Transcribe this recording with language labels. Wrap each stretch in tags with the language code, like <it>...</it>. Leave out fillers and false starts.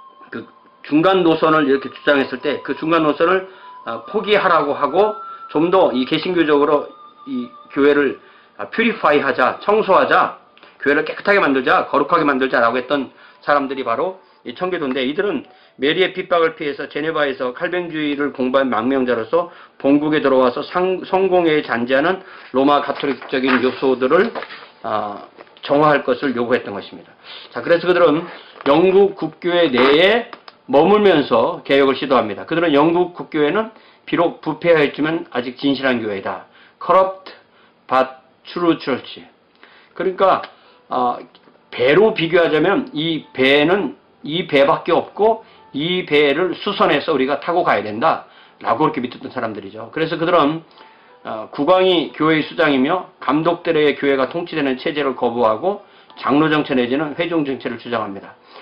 <ko>그 중간 노선을 이렇게 주장했을 때 그 중간 노선을 포기하라고 하고 좀 더 이 개신교적으로 이 교회를 퓨리파이 하자, 청소하자, 교회를 깨끗하게 만들자, 거룩하게 만들자라고 했던 사람들이 바로 이 청교도인데, 이들은 메리의 핍박을 피해서 제네바에서 칼뱅주의를 공부한 망명자로서 본국에 들어와서 성공회에 잔재하는 로마 가톨릭적인 요소들을 정화할 것을 요구했던 것입니다. 자, 그래서 그들은 영국 국교회 내에 머물면서 개혁을 시도합니다. 그들은 영국 국교회는 비록 부패하였지만 아직 진실한 교회이다.</ko> <en>Corrupt but true church.</en> <ko>그러니까 배로 비교하자면 이 배는 이 배밖에 없고 이 배를 수선해서 우리가 타고 가야 된다 라고 그렇게 믿었던 사람들이죠. 그래서 그들은 국왕이 교회의 수장이며 감독들의 교회가 통치되는 체제를 거부하고 장로 정체 내지는 회중 정체를 주장합니다.</ko>